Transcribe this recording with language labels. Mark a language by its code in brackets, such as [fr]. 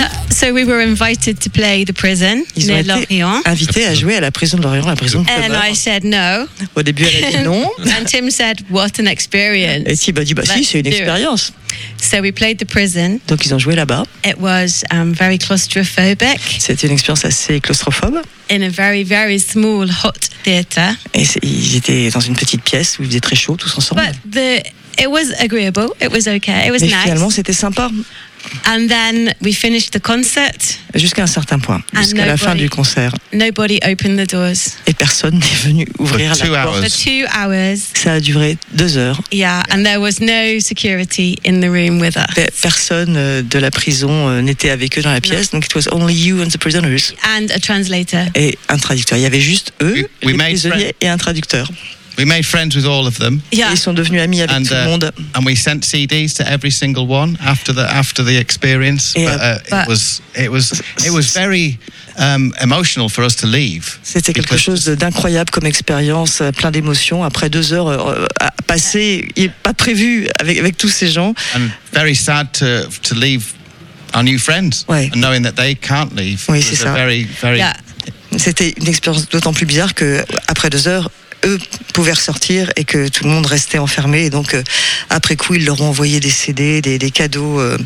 [en] So we were invited to play the prison. [fr] Ils ont été Lorient. Invités à jouer à la prison de Lorient, la prison de [en] Clover. And I said no. [fr] Au début, elle a dit non. [en] And Tim said, what an experience. [fr] Et Tim a dit, si, c'est une expérience. [en] So we played the prison. [fr] Donc ils ont joué là-bas. [en] It was very claustrophobic. [fr] C'était une expérience assez claustrophobe. [en] In a very very small hot theater. [fr] Et ils étaient dans une petite pièce où il faisait très chaud tous ensemble. [en] But it was agreeable. It was okay. It was [fr] nice. Mais finalement, c'était sympa. [en] And then we finished the concert. [fr] Jusqu'à un certain point, jusqu'à la fin du concert. [en] Nobody opened the doors. [fr] Et personne n'est venu ouvrir la porte. [en] For 2 hours. [fr] Ça a duré 2 heures. [en] Yeah, and there was no security in the room with us. [fr] Personne de la prison n'était avec eux dans la pièce, [en] donc it was only you and the prisoners. And a translator. [fr] Et un traducteur. Il y avait juste eux, les prisonniers et un traducteur. [en] We made friends with all of them. Yeah. [fr] Ils sont devenus amis avec tout le monde. [en] And we sent CDs to every single one after the experience. Et it was very emotional for us to leave. [fr] C'était quelque chose d'incroyable comme expérience, plein d'émotions après 2 heures passées et pas prévues avec tous ces gens. [en] And very sad to leave our new friends. [fr] Ouais. [en] And knowing that they can't leave. [fr] Oui, c'est ça. [en] Very yeah. [fr] C'était une expérience d'autant plus bizarre que après 2 heures eux pouvaient ressortir et que tout le monde restait enfermé. Et donc, après coup, ils leur ont envoyé des CD, des cadeaux.